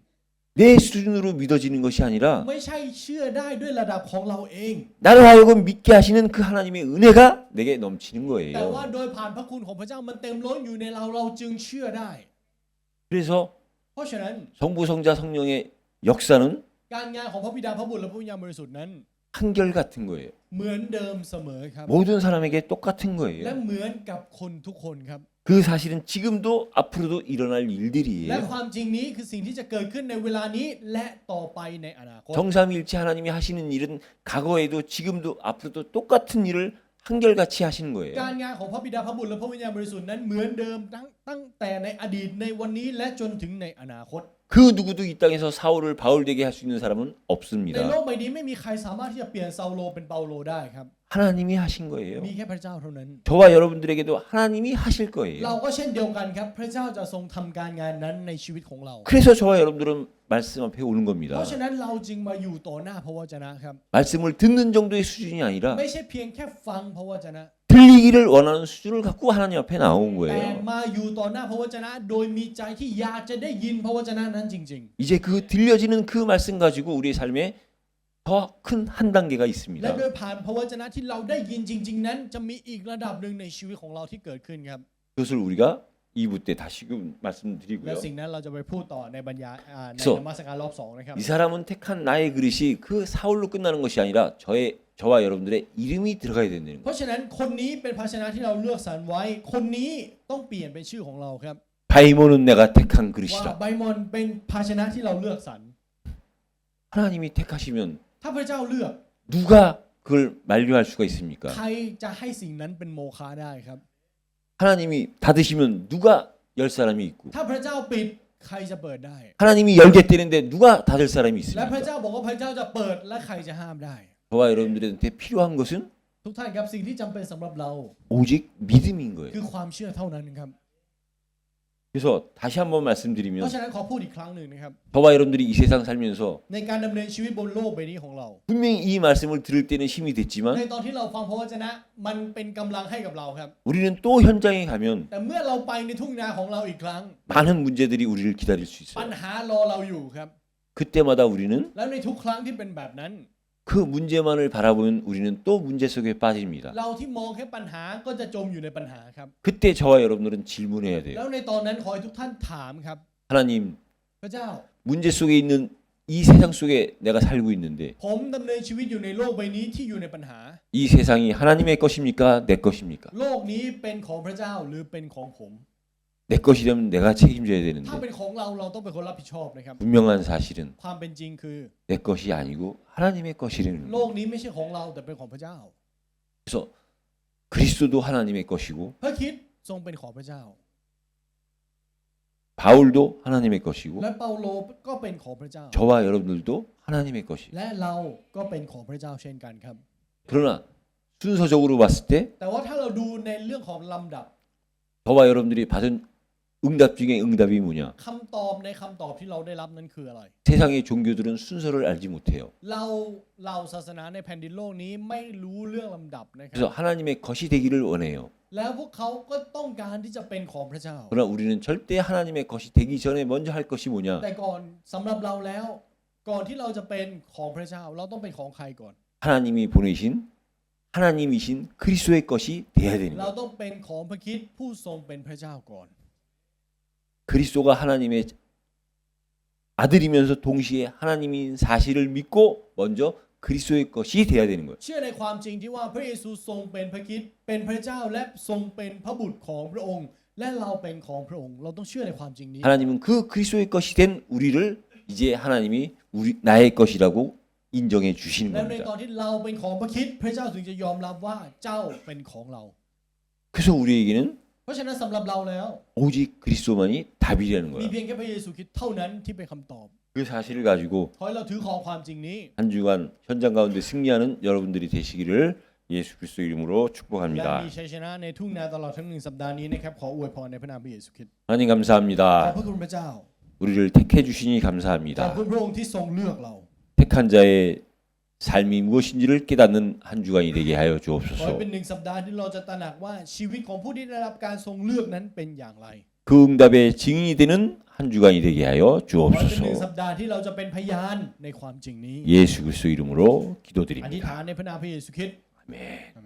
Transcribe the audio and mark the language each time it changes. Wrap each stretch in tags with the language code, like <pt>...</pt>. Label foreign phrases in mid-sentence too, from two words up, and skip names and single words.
<ko>내 수준으로 믿어지는 것이 아니라</ko> <th>ๆ ไม่ใช่เชื่อได้ด้วยระดับของเราเอง</th> <ko>나를 하여금 믿게 하시는 그 하나님의 은혜가 내게 넘치는</ko> <th>แต่ว่า</th> <ko>거예요.</ko> <th>โดยผ่านพระคุณของพระเจ้ามันเต็มล้นอยู่ในเราจึงเชื่อได้</th> <ko>그래서</ko> <th>เพราะฉะนั้น</th> <ko>성부 성자 성령의 역사는</ko> <th>การงานของพระบิดาพระบุตรและพระวิญญาณบริสุทธิ์นั้น</th> <ko>한결 같은 거예요.</ko> <th>เหมือนเดิมเสมอครับ</th> <ko>모든 사람에게 똑같은</ko> <th>และ</th> <ko>거예요.</ko> <th>เหมือนกับคนทุกคนครับ</th> <ko>그 사실은 지금도 앞으로도 일어날</ko> <th>และ</th> <ko>일들이에요.</ko> <th>ความจริงนี้คือสิ่งที่จะเกิดขึ้นในเวลานี้และต่อไปในอนาคต</th> <ko>정삼일체 하나님이 하시는 일은 과거에도 지금도 앞으로도 똑같은 일을 한결같이 하시는</ko> <th>กา</th> <ko>거예요.</ko> <th>รงานของพระบิดาพระบุตรและพระวิญญาณบริสุทธิ์นั้นเหมือนเดิมตั้งแต่ในอดีตในวันนี้และจนถึงในอนาคต</th> <ko>그 누구도 이 땅에서 사울을 바울되게 할 수 있는 사람은</ko> <th>ใน</th> <ko>없습니다.</ko> <th>โลกใบนี้ไม่มีใครสามารถที่จะเปลี่ยนเซาโลเป็นเปาโลได้ครับ</th> <ko>하나님이 하신 거예요.</ko> <th>มีแค่พระเจ้าเท่านั้น</th> <ko>저와 여러분들에게도 하나님이 하실</ko> <th>เรา</th> <ko>거예요.</ko> <th>ก็เช่นเดียวกันครับพระเจ้าจะทรงทำการงานนั้นในชีวิตของเรา</th> <ko>그래서 저와 여러분들은 말씀 앞에 오는</ko> <th>เพ</th> <ko>겁니다.</ko> <th>ราะฉะนั้นเราจึงมาอยู่ต่อหน้าพระวจนะครับ</th> <ko>말씀을 듣는 정도의 수준이 아니라</ko> <th>ไม่ใช่เพียงแค่ฟังพระวจนะ</th> <ko>들리기를 원하는 수준을 갖고 하나님 앞에 나온</ko> <th>แต่</th> <ko>거예요.</ko> <th>มาอยู่ต่อหน้าพระวจนะ โดยมีใจที่อยากจะได้ยินพระวจนะนั้นจริง</th> <ko>이제 그 들려지는 그 말씀 가지고 우리의 삶에 더 큰 한 단계가</ko> <th>ๆ และ</th> <ko>있습니다.</ko> <th>โดยผ่านพระวจนะที่เราได้ยินจริง ๆ นั้นจะมีอีกระดับหนึ่งในชีวิตของเราที่เกิดขึ้นครับ</th> <ko>그것을 우리가 2부 때 다시금</ko> <th>และ</th> <ko>말씀드리고요.</ko> <th>สิ่งนั้นเราจะไปพูดต่อในบรรยายใน So นมัสการรอบ2นะครับ</th> <ko>이 사람은 택한 나의 그릇이 그 사울로 끝나는 것이 아니라 저와 여러분들의 이름이 들어가야 된다는</ko> <th>เพ</th> <ko>거예요.</ko> <th>ราะฉะนั้นคนนี้เป็นภาชนะที่เราเลือกสรรไว้ คนนี้ต้องเปลี่ยนเป็นชื่อของเราครับ</th> <ko>바이몬은 내가 택한</ko> <th>ว่า</th> <ko>그릇이라.</ko> <th>ไบมอนเป็นภาชนะที่เราเลือกสรร</th> <ko>하나님이 택하시면</ko> <th>ถ้าพระเจ้าเลือก</th> <ko>누가 그걸 만류할 수가 있습니까?</ko> <th>ใครจะให้สิ่งนั้นเป็นโมฆะได้ครับ</th> <ko>하나님이 닫으시면 누가 열 사람이 있고</ko> <th>ถ้าพระเจ้าปิดใครจะเปิดได้</th> <ko>하나님이 열겠다는데 누가 닫을 사람이</ko> <th>และพระ</th> <ko>있습니까?</ko> <th>เจ้าบอกว่าพระเจ้าจะเปิดและใครจะห้ามได้</th> <ko>저와 여러분들한테 필요한 것은</ko> <th>ทุกท่านครับสิ่งที่จำเป็นสำหรับเรา</th> <ko>오직 믿음인</ko> <th>คื</th> <ko>거예요.</ko> <th>อความเชื่อเท่านั้นครับ</th> <ko>그래서 다시 한번</ko> <th>เพ</th> <ko>말씀드리면</ko> <th>ราะฉะนั้นขอพูดอีกครั้งหนึ่งนะครับ</th> <ko>저와 여러분들이 이 세상 살면서</ko> <th>ในการดำเนินชีวิตบนโลกใบนี้ของเรา</th> <ko>분명히 이 말씀을 들을 때는 힘이</ko> <th>ใน</th> <ko>됐지만</ko> <th>ตอนที่เราฟังพระวจนะมันเป็นกำลังให้กับเราครับ</th> <ko>우리는 또 현장에 가면</ko> <th>แต่เมื่อเราไปในทุ่งนาของเราอีกครั้ง</th> <ko>많은 문제들이 우리를 기다릴 수</ko> <th>ปัญ</th> <ko>있어요.</ko> <th>หารอเราอยู่ครับ</th> <ko>그때마다 우리는</ko> <th>แล้วในทุกครั้งที่เป็นแบบนั้น</th> <ko>그 문제만을 바라보면 우리는 또 문제 속에 빠집니다.</ko> <th>เราที่มองแค่ปัญหาก็จะจมอยู่ในปัญหาครับ</th> <ko>그때 저와 여러분들은 질문해야</ko> <th>แล้</th> <ko>돼요.</ko> <th>วในตอนนั้นขอให้ทุกท่านถามครับ</th> <ko>하나님,</ko> <th>พระเจ้า</th> <ko>문제 속에 있는 이 세상 속에 내가 살고 있는데</ko> <th>ผมดำเนินชีวิตอยู่ในโลกใบนี้ที่อยู่ในปัญหา</th> <ko>이 세상이 하나님의 것입니까? 내 것입니까?</ko> <th>โลกนี้เป็นของพระเจ้าหรือเป็นของผม</th> <ko>내 것이라면 내가 책임져야</ko> <th>ถ้า</th> <ko>되는데</ko> <th>เป็นของเราเราต้องเป็นคนรับผิดชอบนะครับ</th> <ko>분명한 사실은</ko> <th>ความเป็นจริงคือ</th> <ko>내 것이 아니고 하나님의 것이라는</ko> <th>โล</th> <ko>거예요.</ko> <th>กนี้ไม่ใช่ของเราแต่เป็นของพระเจ้า</th> <ko>그래서 그리스도도 하나님의 것이고</ko> <th>พระคริสต์ทรงเป็นของพระเจ้า</th> <ko>바울도 하나님의 것이고</ko> <th>และเปาโลก็เป็นของพระเจ้า</th> <ko>저와 여러분들도 하나님의 것이에요.</ko> <th>และเราก็เป็นของพระเจ้าเช่นกันครับ</th> <ko>그러나 순서적으로 봤을 때</ko> <th>แต่ว่าถ้าเราดูในเรื่องของลำดับ</th> <ko>저와 여러분들이 받은 응답 중에 응답이 뭐냐?</ko> <th>คำตอบในคำตอบที่เราได้รับนั้นคืออะไร</th> <ko>세상의 종교들은 순서를 알지 못해요.</ko> <th>เราศาสนาในแผ่นดินโลกนี้ไม่รู้เรื่องลำดับนะครั</th> <ko>그래서</ko> <th>บ</th> <ko>하나님의 것이 되기를 원해요.</ko> <th>แล้วพวกเขาก็ต้องการที่จะเป็นของพระเจ้า</th> <ko>그러나 우리는 절대 하나님의 것이 되기 전에 먼저 할 것이 뭐냐?</ko> <th>แต่ก่อนสำหรับเราแล้ว ก่อนที่เราจะเป็นของพระเจ้าเราต้องเป็นของใครก่อน</th> <ko>하나님이 보내신 하나님이신 그리스도의 것이 돼야 되는</ko> <th>เรา</th> <ko>거예요.</ko> <th>ต้องเป็นของพระคริสต์ผู้ทรงเป็นพระเจ้าก่อน</th> <ko>그리스도가 하나님의 아들이면서 동시에 하나님인 사실을 믿고 먼저 그리스도의 것이 돼야 되는 거예요.</ko> <th>เชื่อในความจริงที่ว่าพระเยซูทรงเป็นพระคริสต์เป็นพระเจ้าและทรงเป็นพระบุตรของพระองค์ และเราเป็นของพระองค์ เราต้องเชื่อในความจริงนี้</th> <ko>하나님은 그 그리스도의 것이 된 우리를 이제 하나님이 나의 것이라고 인정해 주시는</ko> <th>และใน</th> <ko>겁니다.</ko> <th>ตอนที่เราเป็นของพระคริสต์พระเจ้าถึงจะยอมรับว่าเจ้าเป็นของเรา</th> <ko>그래서 우리에게는</ko> <th>เพราะฉะนั้นสำหรับเราแล้ว</th> <ko>오직 그리스도만이 답이라는</ko> <th>มี</th> <ko>거예요.</ko> <th>เพียงแค่พระเยซูคริสต์เท่านั้นที่เป็นคำตอบ</th> <ko>그 사실을 가지고</ko> <th>ขอให้เราถือของความจริงนี้</th> <ko>한 주간 현장 가운데 승리하는 여러분들이 되시기를 예수 그리스도 이름으로</ko> <th>และ</th> <ko>축복합니다.</ko> <th>มีชัยชนะในทุ่งนาตลอดทั้ง1 สัปดาห์นี้นะครับขออวยพรในพระนามพระเยซูคริสต์</th> <ko>하나님</ko> <th>ขอบ</th> <ko>감사합니다.</ko> <th>พระคุณพระเจ้า</th> <ko>우리를 택해 주시니</ko> <th>ขอบ</th> <ko>감사합니다.</ko> <th>คุณพระองค์ที่ทรงเลือกเรา</th> <ko>택한 자의 삶이 무엇인지를 깨닫는 한 주간이 되게 하여</ko> <th>ขอให้</th> <ko>주옵소서.</ko> <th>เป็น1 สัปดาห์ที่เราจะตระหนักว่าชีวิตของผู้ที่ได้รับการทรงเลือกนั้นเป็นอย่างไร</th> <ko>그 응답의 증인이 되는 한 주간이 되게 하여</ko> <th>ขอให้เป็น1</th> <ko>주옵소서.</ko> <th>สัปดาห์ที่เราจะเป็นพยานในความจริงนี้</th> <ko>예수 그리스도 이름으로</ko> <th>อธิษ</th> <ko>기도드립니다.</ko> <th>ฐานในพระนามพระเยซูคริสต์</th> <ko>아멘.</ko>